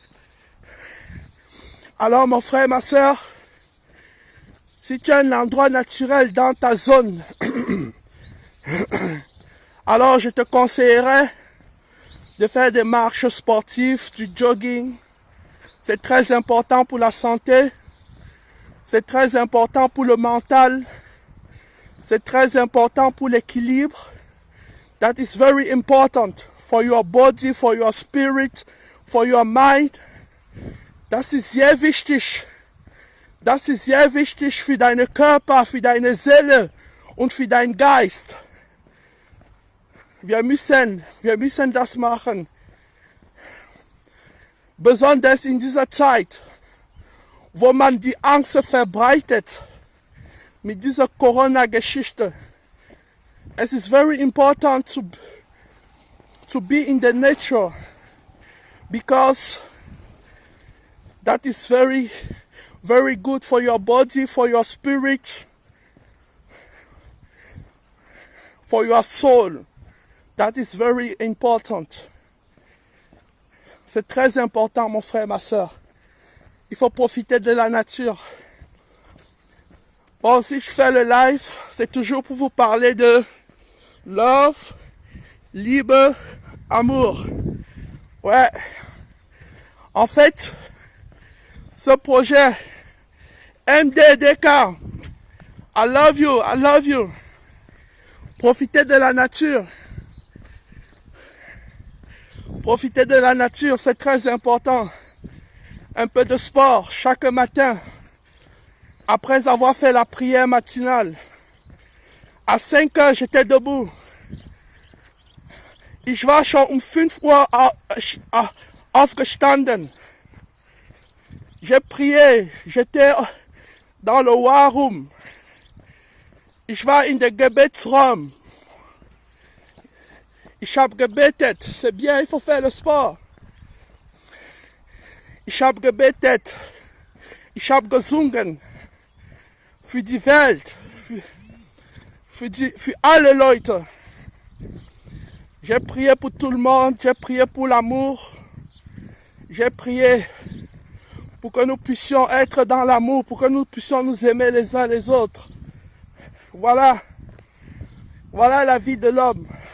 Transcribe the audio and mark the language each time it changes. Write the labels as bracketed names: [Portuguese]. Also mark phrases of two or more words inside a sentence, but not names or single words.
[French] Alors mon frère, ma soeur, si tu as un endroit naturel dans ta zone, alors je te conseillerais de faire des marches sportives, du jogging. C'est très important pour la santé. C'est très important pour le mental. C'est très important pour l'équilibre. [English] That is very important for your body, for your spirit, for your mind. [German] Das ist sehr wichtig. Das ist sehr wichtig für deinen Körper, für deine Seele und für deinen Geist. Wir müssen das machen. Besonders in dieser Zeit, wo man die Angst verbreitet mit dieser Corona-Geschichte. Es ist [English] very important to be in the nature, because that is very, very good for your body, for your spirit, for your soul. That is very important. [French] C'est très important, mon frère, ma soeur. Il faut profiter de la nature. Bon, si je fais le live, c'est toujours pour vous parler de love, liebe, amour. Ouais. En fait, ce projet MDDK, [English] I love you, I love you. [French] Profitez de la nature. Profiter de la nature, c'est très important. Un peu de sport chaque matin, après avoir fait la prière matinale. À 5 heures, j'étais debout. [German] Ich war schon um 5 Uhr aufgestanden. [French] J'ai prié, j'étais dans le War Room. [German] Ich war in der Gebetsraum. Ich habe gebetet, [French] c'est bien, il faut faire le sport. [German] Ich habe gebetet, ich habe gesungen für die Welt, für alle Leute. [French] J'ai prié pour tout le monde, j'ai prié pour l'amour, j'ai prié pour que nous puissions être dans l'amour, pour que nous puissions nous aimer les uns les autres. Voilà la vie de l'homme.